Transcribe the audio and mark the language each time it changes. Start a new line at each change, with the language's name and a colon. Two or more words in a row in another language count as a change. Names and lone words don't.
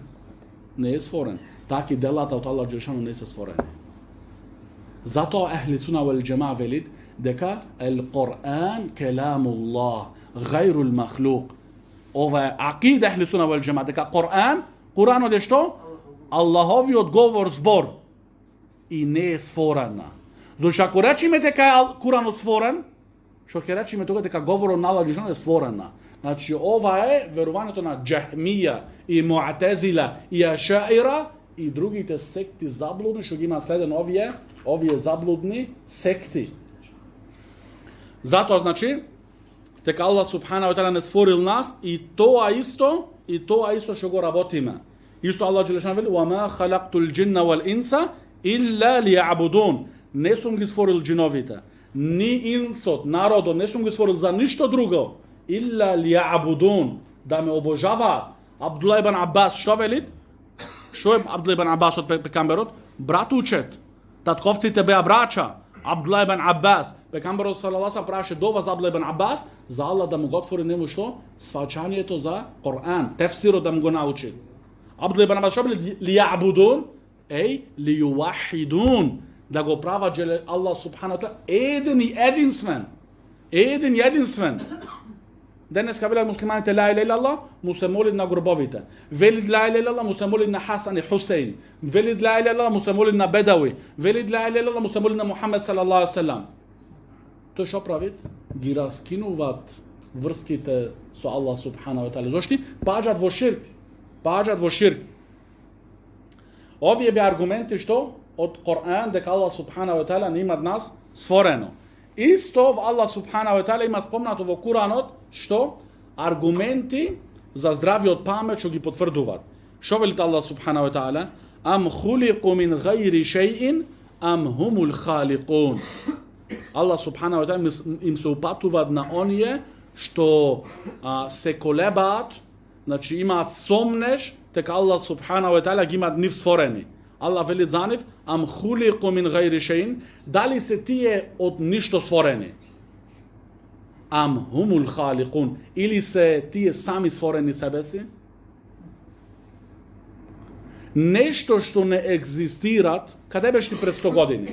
Macedonian: Не е створен. Таки делата од Аллах џелешану не се створени. Затоа
Arabic: أهل السنة والجماعة
Macedonian: велит дека
Arabic: القرآن كلام الله, غير المخلوق.
Macedonian: Ова е акида
Arabic: أهل السنة والجماعة,
Macedonian: дека Куранот е што? Аллаховиот говор, збор, и не е створена. Зошто ако речеме дека е Куранот створен, што ќе речеме тога дека говорот на Аллах џелешану е створена. Значи ова е верувањето на Џахмија и Муътазила и Ашаира и другите секти заблудни што ги има следен овие заблудни секти. Затоа значи дека Аллах
Arabic: سبحانه وتعالى
Macedonian: не створил нас и тоа исто што го работиме. Исто Аллах џелешану вели:
Arabic: "وما خلقت الجن والإنس إلا ليعبدون."
Macedonian: Не сум ги створил џиновите, ни инсот, народот, не сум ги створил за ништо друго,
Arabic: إلا ليعبدون,
Macedonian: да ме обожаваат. Абдулла ибн Аббас што вели? Што е Абдулла ибн Аббас од пекамберот? Братучет. Татковците беа брача. Абдулла ибн Аббас. Пекамберот
Arabic: صلى الله عليه
Macedonian: праше дова за Абдулла ибн Аббас, за Аллах да му го отвори нему што? Сваќањето за Коран, тефсирот да му го научи. Абдулла ибн Аббас што били? Лијабудун, лијуахидун, да го права Аллах
Arabic: سبحانه وتعالى
Macedonian: еден и единствен. Еден и единствен. Денеска велат муслиманите
Arabic: لا إله إلا الله,
Macedonian: му се молит на гробовите. Велит
Arabic: لا إله إلا الله,
Macedonian: му се молит на Хасан и Хусейн. Велит
Arabic: لا إله إلا الله,
Macedonian: му се молит на Бедауи. Велит
Arabic: لا إله إلا الله,
Macedonian: му се молит на Мухамед
Arabic: صلى الله عليه وسلم.
Macedonian: Тој што правит? Ги раскинуваат врските со Аллах
Arabic: سبحانه وتعالى.
Macedonian: Зошто? Паѓаат во ширк. Овие беа аргументи што од Коран дека Аллах
Arabic: سبحانه وتعالى
Macedonian: не има од нас створено. Исто Аллах
Arabic: سبحانه وتعالى
Macedonian: има спомнато во Куранот што аргументи за здравиот памет што ги потврдуваат. Што вели Аллах
Arabic: سبحانه وتعالى? أم خلقوا من غير شيء أم هم الخالقون.
Macedonian: Аллах
Arabic: سبحانه وتعالى
Macedonian: им се упатуваат на оние што се колебаат, значи имаат сомнеш дека Аллах
Arabic: سبحانه وتعالى
Macedonian: ги имаат нив створени. Аллах вели за нив:
Arabic: أم خلقوا من غير شيء,
Macedonian: дали се тие од ништо створени?
Arabic: أم هم الخالقون,
Macedonian: или се тие сами створени себе си? Нешто што не екзистират, каде беше пред 100 години?